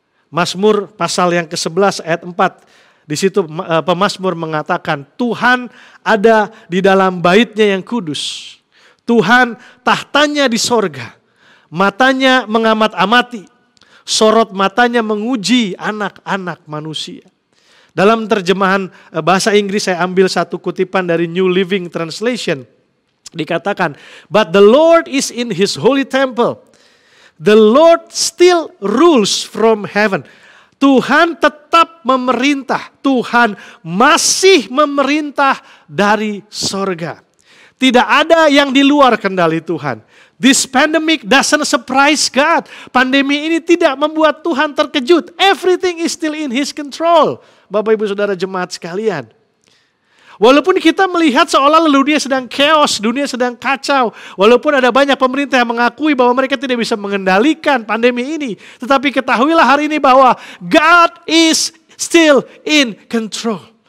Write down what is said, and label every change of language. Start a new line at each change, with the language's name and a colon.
Indonesian: Mazmur pasal yang ke-11 ayat 4. Di situ pemazmur mengatakan Tuhan ada di dalam bait-Nya yang kudus. Tuhan tahtanya di sorga. Matanya mengamat-amati. Sorot matanya menguji anak-anak manusia. Dalam terjemahan bahasa Inggris saya ambil satu kutipan dari New Living Translation. Dikatakan,
English: but the Lord is in his holy temple. The Lord still rules from heaven.
Indonesian: Tuhan tetap memerintah. Tuhan masih memerintah dari sorga. Tidak ada yang di luar kendali Tuhan.
English: This pandemic doesn't surprise God.
Indonesian: Pandemi ini tidak membuat Tuhan terkejut.
English: Everything is still in his control.
Indonesian: Bapak Ibu Saudara jemaat sekalian. Walaupun kita melihat seolah dunia sedang chaos, dunia sedang kacau. Walaupun ada banyak pemerintah yang mengakui bahwa mereka tidak bisa mengendalikan pandemi ini. Tetapi ketahuilah hari ini bahwa
English: God is still in control.